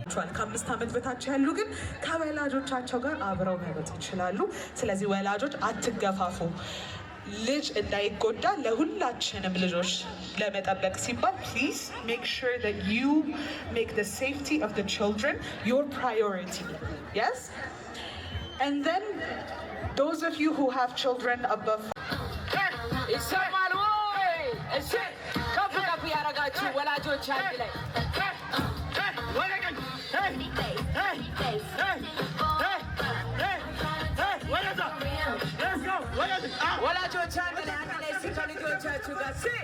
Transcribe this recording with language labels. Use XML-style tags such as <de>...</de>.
<am>ከ5 ዓመት በታች ያሉ ግን ከወላጆቻቸው ጋር አብረው መሮጥ ይችላሉ። ስለዚህ ወላጆች አትገፋፉ። ልጅ እንዳይጎዳ ለሁላችንም ልጆች ለመጠበቅ ሲባል</am> <en>please make sure that you make the safety of the children your priority. Yes? And then those of you who have children above</en> <am>ይሰማል ወይ? እሺ ከፍ ከፍ ያረጋችሁ ወላጆች አንድ ላይ ወላጆች አንድ ላይ እስኪ ከልጆቻችሁ ጋር</am>